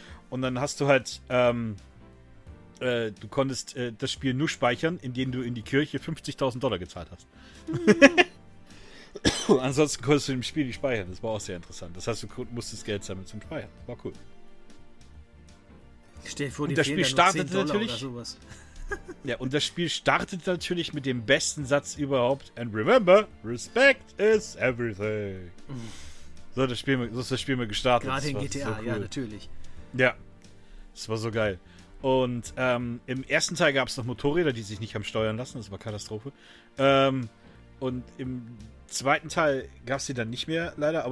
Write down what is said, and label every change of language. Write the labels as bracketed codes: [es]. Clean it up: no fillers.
[de] Und dann hast du halt, du konntest das Spiel nur speichern, indem du in die Kirche $50,000 gezahlt hast. Ansonsten konntest du im Spiel nicht speichern. Das war auch sehr interessant. Das heißt, du musstest Geld sammeln zum Speichern. War cool. Stell dir vor, die fehlen dann noch $10 oder sowas. Ja, und das Spiel startet natürlich mit dem besten Satz überhaupt. [en] And remember, respect is everything. [de] So, so ist das Spiel mal gestartet. Gerade in GTA, so cool. Ja, natürlich. Ja, es war so geil. Und im ersten Teil gab es noch Motorräder, die sich nicht haben steuern lassen. Das war Katastrophe. Und im zweiten Teil gab es die dann nicht mehr, leider.